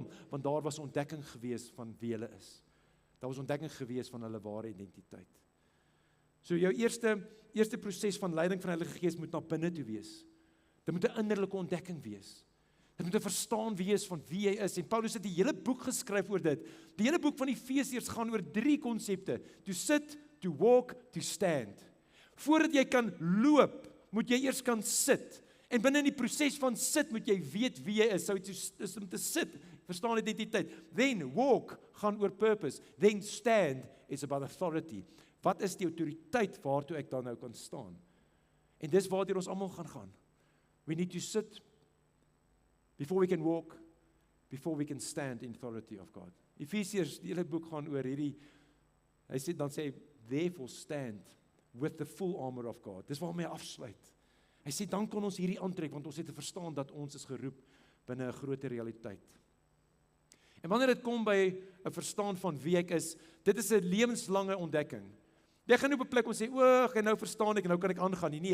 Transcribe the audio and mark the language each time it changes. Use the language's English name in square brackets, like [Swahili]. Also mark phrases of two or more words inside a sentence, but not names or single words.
[Afrikaans] Want daar was ontdekking gewees van wie hulle is. Daar was ontdekking gewees van hulle ware identiteit. So jou eerste proses van leiding van die Heilige Gees moet na binne toe wees. Dit moet 'n innerlike ontdekking wees. Dit moet 'n verstaan wees van wie jy is. En Paulus het die hele boek geskryf oor dit. Die hele boek van Efesiërs gaan oor 3 konsepte: [English] to sit, to walk, to stand. [Afrikaans] Voordat jy kan loop, moet jy eers kan sit. En binne in die proses van sit moet jy weet wie jy is. So is om te sit, verstaan identiteit. [English] Then walk [Afrikaans] gaan oor [English] purpose. Then stand is about authority. [Afrikaans] Wat is die autoriteit waartoe ek dan nou kan staan? En dis waartoe ons almal gaan. [English] We need to sit before we can walk, before we can stand in authority of God. [Afrikaans] Efesiërs, die hele boek gaan oor hierdie, hy sê, [English] therefore stand with the full armor of God. [Afrikaans] Dis waarmee hy afsluit. Hy sê, dan kan ons hierdie aantrek, want ons het te verstaan dat ons is geroep binne 'n groter realiteit. En wanneer dit kom by 'n verstaan van wie ek is, dit is 'n lewenslange ontdekking. Jy gaan op 'n plek om sê, en nou verstaan ek en nou kan ek aangaan nie.